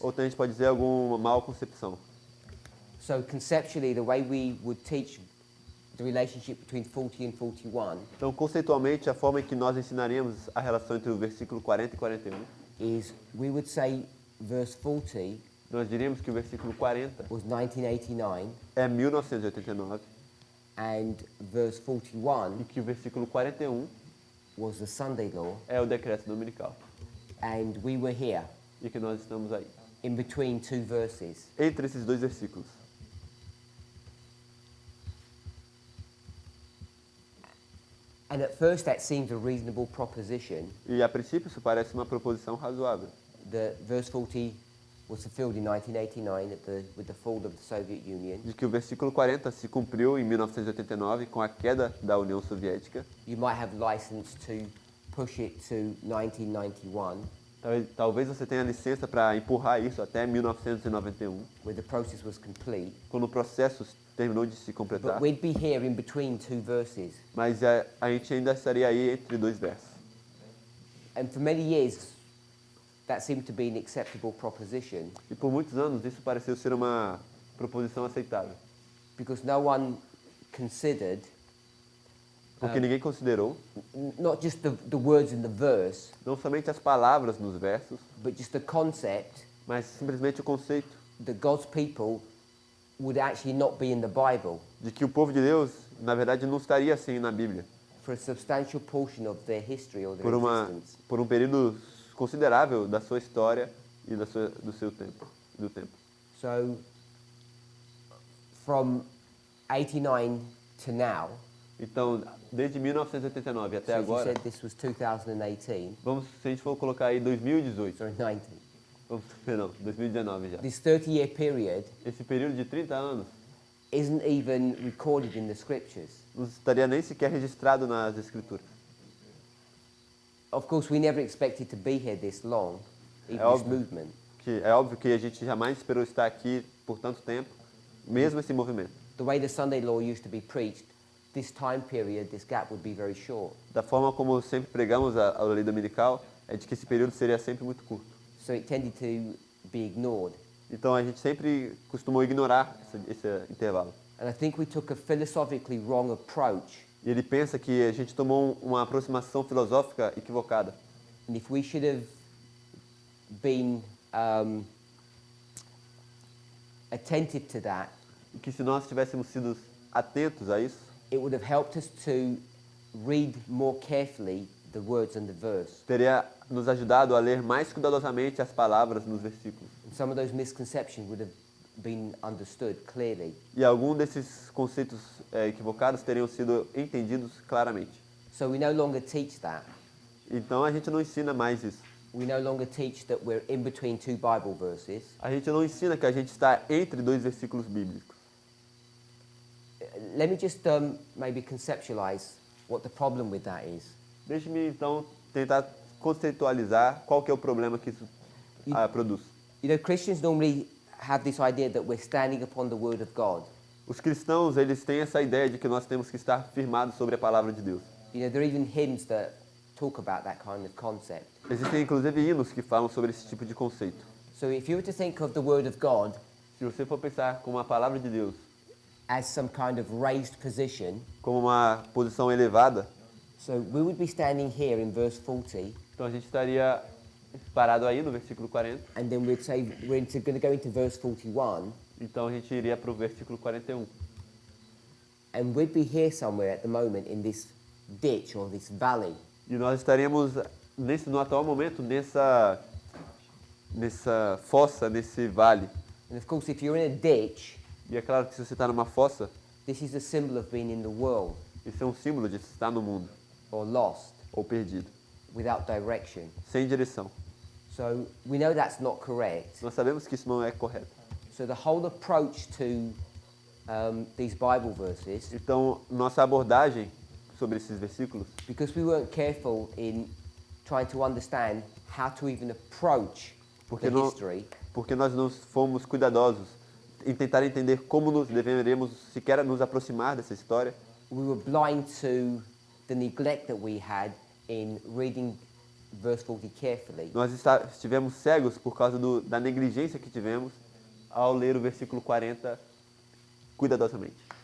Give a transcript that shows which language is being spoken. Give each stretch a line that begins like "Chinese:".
Portuguese: Ou então a gente pode dizer alguma mal concepção.
English: So conceptually, the way we would teach the relationship between 40 and 41
Portuguese: Então, conceitualmente, a forma em que nós ensinaríamos a relação entre o versículo 40 e 41,
English: is we would say verse 40
Portuguese: nós diríamos que o versículo 40
English: was 1989
Portuguese: é 1989
English: and verse 41
Portuguese: e que o versículo 41
English: was the Sunday law,
Portuguese: é o decreto dominical.
English: and we were here
Portuguese: E que nós estamos aí,
English: in between two verses.
Portuguese: entre esses dois versículos.
English: And at first that seems a reasonable proposition,
Portuguese: E a princípio isso parece uma proposição razoável.
English: that verse 40 was fulfilled in 1989 with the fall of the Soviet Union.
Portuguese: De que o versículo 40 se cumpriu em 1989 com a queda da União Soviética.
English: You might have license to push it to 1991,
Portuguese: Talvez você tenha licença para empurrar isso até 1991,
English: where the process was complete.
Portuguese: quando o processo terminou de se completar.
English: But we'd be here in between two verses.
Portuguese: Mas a gente ainda estaria aí entre dois versos.
English: And for many years, that seemed to be an acceptable proposition.
Portuguese: E por muitos anos isso pareceu ser uma proposição aceitável.
English: Because no one considered
Portuguese: Porque ninguém considerou
English: not just the words in the verse,
Portuguese: não somente as palavras nos versos,
English: but just the concept
Portuguese: mas simplesmente o conceito
English: that God's people would actually not be in the Bible
Portuguese: de que o povo de Deus, na verdade, não estaria assim na Bíblia
English: for a substantial portion of their history or their existence.
Portuguese: por um período considerável da sua história e do seu tempo, do tempo.
English: So, from 89 to now,
Portuguese: Então, desde 1989 até
English: so as you
Portuguese: agora,
English: said this was 2018,
Portuguese: vamos, se a gente for colocar aí 2018,
English: sorry, 19.
Portuguese: perdão, 2019 já.
English: This 30-year period
Portuguese: Esse período de 30 anos
English: isn't even recorded in the scriptures.
Portuguese: não estaria nem sequer registrado nas escrituras.
English: Of course, we never expected to be here this long, even this
Portuguese: óbvio.
English: movement.
Portuguese: É óbvio que a gente jamais esperou estar aqui por tanto tempo, mesmo esse movimento.
English: The way the Sunday law used to be preached, this time period, this gap would be very short.
Portuguese: Da forma como sempre pregamos a lei dominical, é de que esse período seria sempre muito curto.
English: So it tended to be ignored.
Portuguese: Então a gente sempre costumou ignorar esse intervalo.
English: And I think we took a philosophically wrong approach.
Portuguese: E ele pensa que a gente tomou uma aproximação filosófica equivocada.
English: And if we should have been attentive to that,
Portuguese: E que se nós tivéssemos sido atentos a isso,
English: it would have helped us to read more carefully the words and the verse.
Portuguese: teria nos ajudado a ler mais cuidadosamente as palavras nos versículos.
English: And some of those misconceptions would have been understood clearly.
Portuguese: E algum desses conceitos equivocados teriam sido entendidos claramente.
English: So we no longer teach that.
Portuguese: Então a gente não ensina mais isso.
English: We no longer teach that we're in between two Bible verses.
Portuguese: A gente não ensina que a gente está entre dois versículos bíblicos.
English: Let me just maybe conceptualize what the problem with that is.
Portuguese: Deixe-me então tentar conceitualizar qual que é o problema que isso produz.
English: You know, Christians normally have this idea that we're standing upon the Word of God.
Portuguese: Os cristãos, eles têm essa ideia de que nós temos que estar firmados sobre a palavra de Deus.
English: You know, there are even hymns that talk about that kind of concept.
Portuguese: Existem inclusive hinos que falam sobre esse tipo de conceito.
English: So if you were to think of the Word of God
Portuguese: Se você for pensar como a palavra de Deus
English: as some kind of raised position,
Portuguese: como uma posição elevada,
English: so we would be standing here in verse 40,
Portuguese: então a gente estaria parado aí no versículo 40.
English: and then we'd say we're going to go into verse 41,
Portuguese: Então a gente iria para o versículo 41.
English: and we'd be here somewhere at the moment in this ditch or this valley.
Portuguese: E nós estaríamos, no atual momento, nessa fossa, nesse vale.
English: And of course, if you're in a ditch,
Portuguese: E é claro que se você está numa fossa,
English: this is a symbol of being in the world
Portuguese: isso é um símbolo de estar no mundo,
English: or lost,
Portuguese: ou perdido,
English: without direction.
Portuguese: sem direção.
English: So we know that's not correct.
Portuguese: Nós sabemos que isso não é correto.
English: So the whole approach to these Bible verses,
Portuguese: Então, nossa abordagem sobre esses versículos,
English: because we weren't careful in trying to understand how to even approach
Portuguese: Porque
English: the
Portuguese: não-
English: history,
Portuguese: porque nós não fomos cuidadosos em tentar entender como nos deveríamos sequer nos aproximar dessa história,
English: we were blind to the neglect that we had in reading verse 40 carefully.
Portuguese: nós estivemos cegos por causa da negligência que tivemos ao ler o versículo 40 cuidadosamente.